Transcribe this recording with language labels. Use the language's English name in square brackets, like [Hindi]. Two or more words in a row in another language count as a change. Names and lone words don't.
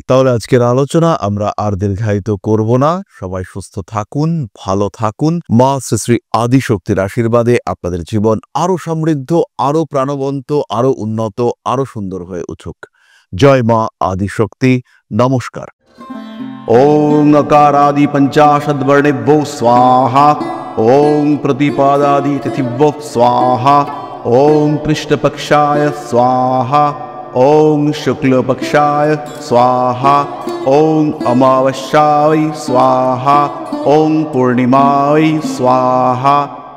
[Bangla] তাহলে আজকের আলোচনা আমরা আর দীর্ঘায়িত করব না। সবাই সুস্থ থাকুন, ভালো থাকুন। মা শ্রী শ্রী আদিশক্তির আশীর্বাদে আপনাদের জীবন আরো সমৃদ্ধ, আরো প্রাণবন্ত, আরো উন্নত, আরো সুন্দর হয়ে উঠুক। জয় মা আদিশক্তি। নমস্কার। [Sanskrit] ओं अकारादि पंचाशद्वर्णेभ्यो स्वाहा। ओं प्रतिपादादि तिथिभ्यो स्वाहा। ओं कृष्णपक्षाय स्वाहा। ओम शुक्ल पक्षाय स्वाहा, ओम अमावस्याय स्वाहा, ओम पूर्णिमाय स्वाहा।